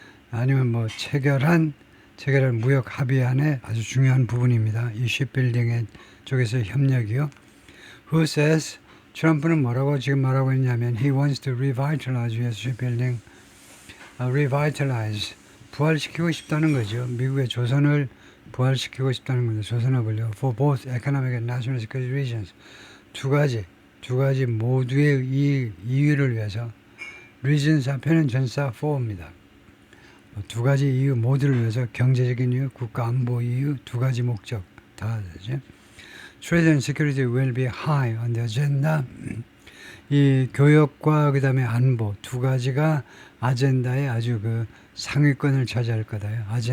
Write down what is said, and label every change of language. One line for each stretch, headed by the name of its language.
Korean: 아니면 뭐 체결한 무역 합의안의 아주 중요한 부분입니다. 이 shipbuilding 쪽에서 협력이요.
English: Who says
Korean: 트럼프는 뭐라고 지금 말하고 있냐면
English: he wants to revitalize U.S. shipbuilding.
Korean: revitalize 부활시키고 싶다는 거죠. 미국의 조선을 부활시키고 싶다는 거죠. 조선업을요.
English: For both economic and national security reasons.
Korean: 두 가지 모두의 이유를 위해서. reasons 앞에는 전사 for입니다. 두 가지 이유 모두를 위해서 경제적인 이유, 국가 안보 이유, 두 가지 목적 다 되죠.
English: Trade and security will be high on the agenda.
Korean: 이 교역과 그다음에 안보 두 가지가 아젠다에 아주 그 상위권을 차지할 거다요.